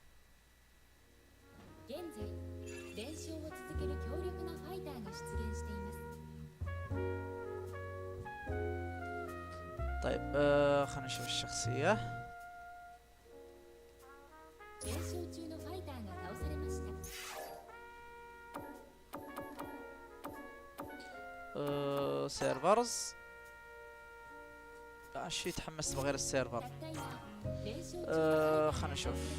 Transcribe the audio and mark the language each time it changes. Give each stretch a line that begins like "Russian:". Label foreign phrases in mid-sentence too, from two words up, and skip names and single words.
Japanese: 現在連勝を続ける強力なファイターが出現しています。
Arabic: طيب خلينا نشوف الشخصية.
Japanese: 連勝中のファイターが倒されました。
Arabic: سيرفرز لا شي تحمست بغير السيرفر.
Japanese: たった今連勝中の
Arabic: خلينا نشوف.